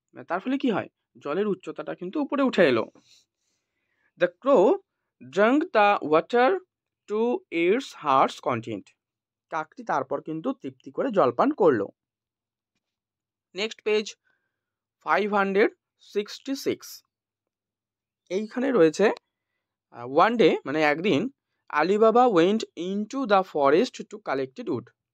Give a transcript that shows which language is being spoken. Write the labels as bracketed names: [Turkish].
[Bangla] তার ফলে কি হয়, জলের উচ্চতাটা কিন্তু উপরে উঠে এলো। [English] The crow drank the water to its heart's content. [Bangla] কাকটি তারপর কিন্তু তৃপ্তি করে জলপান করলো। [English] next page [Bangla] 566। এইখানে রয়েছে [English] one day, [Bangla] মানে একদিন, [English] Ali Baba went into the forest to collected wood.